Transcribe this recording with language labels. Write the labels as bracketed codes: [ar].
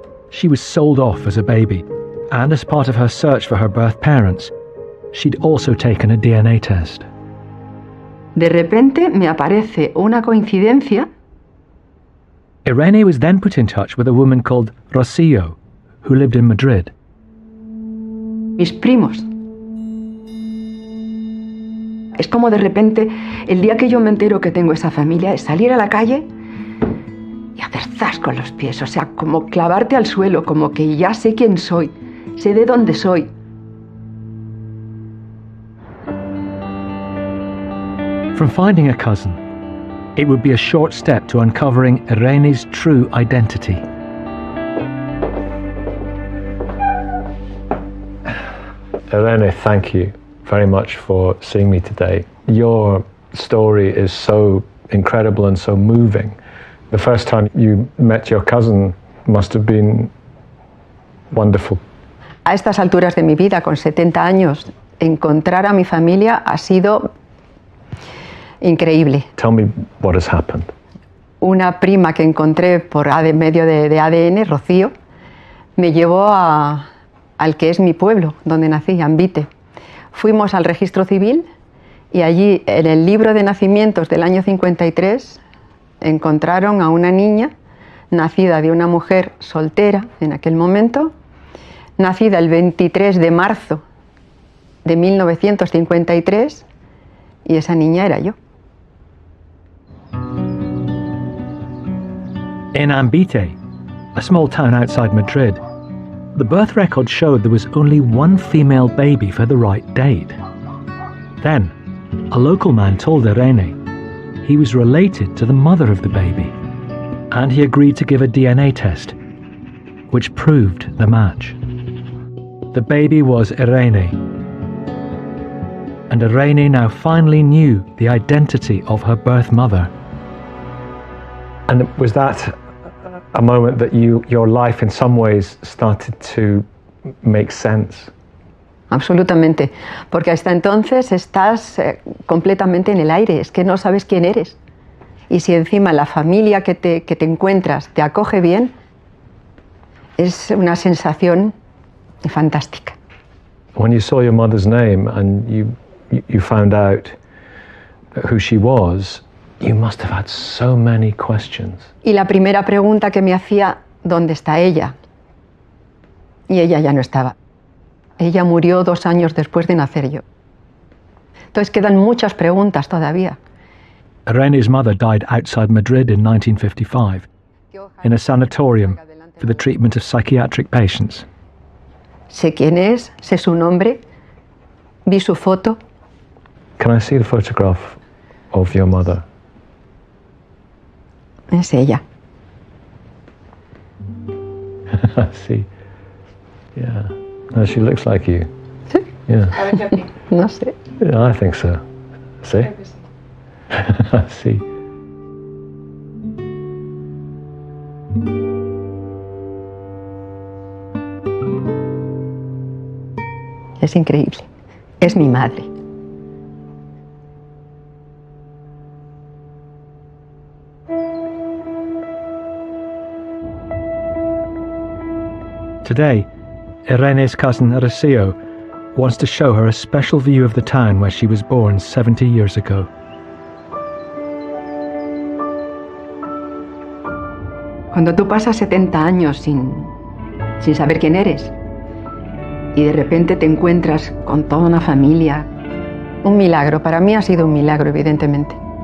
[en] She was sold off as a baby, and as part of her search for her birth parents, she'd also taken a DNA test. [es] De repente me aparece una coincidencia. [en] Irene was then put in touch with a woman called Rocío, who lived in Madrid. [es] Mis primos. Es como de repente, el día que yo me entero que tengo esa familia, es salir a la calle y hacer zas con los pies, o sea, como clavarte al suelo, como que ya sé quién soy, sé de dónde soy. [en] From finding a cousin, it would be a short step to uncovering Irene's true identity. Irene, thank you very much for seeing me today. Your story is so incredible and so moving. The first time you met your cousin must have been wonderful. [es] A estas alturas de mi vida, con 70 años, encontrar a mi familia ha sido increíble. [en] Tell me what has happened. [es] Una prima que encontré por medio de ADN, Rocío, me llevó al que es mi pueblo, donde nací, Ambite. Fuimos al registro civil y allí, en el libro de nacimientos del año 53, encontraron a una niña nacida de una mujer soltera en aquel momento, nacida el 23 de marzo de 1953, y esa niña era yo. [en] In Ambite, a small town outside Madrid, the birth record showed there was only one female baby for the right date. Then, a local man told Irene he was related to the mother of the baby, and he agreed to give a DNA test, which proved the match. The baby was Irene, and Irene now finally knew the identity of her birth mother. And was that a moment that your life in some ways started to make sense? [es] Absolutamente, porque hasta entonces estás completamente en el aire, es que no sabes quién eres. Y si encima la familia que te encuentras te acoge bien, es una sensación fantástica. [en] When you saw your mother's name and you found out who she was, you must have had so many questions. [es] Y la primera pregunta que me hacía, ¿dónde está ella? Y ella ya no estaba. Ella murió 2 años después de nacer yo. Entonces quedan muchas preguntas todavía. [en] Irene's mother died outside Madrid in 1955 in a sanatorium for the treatment of psychiatric patients. [es] Sé quién es, sé su nombre, vi su foto. [en] Can I see the photograph of your mother? [es] Es ella. [en] I see. Yeah. No, she looks like you. [es] Sí. [en] Yeah. [es] No sé. [en] Yeah, I think so. See? I see. [es] Es increíble. Es mi madre. [en] Today, Irene's cousin Rocío wants to show her a special view of the town where she was born 70 years ago. [es] Cuando tú pasas 70 años sin saber quién eres y de repente te encuentras con toda una familia, un milagro. Para mí ha sido un milagro, evidentemente.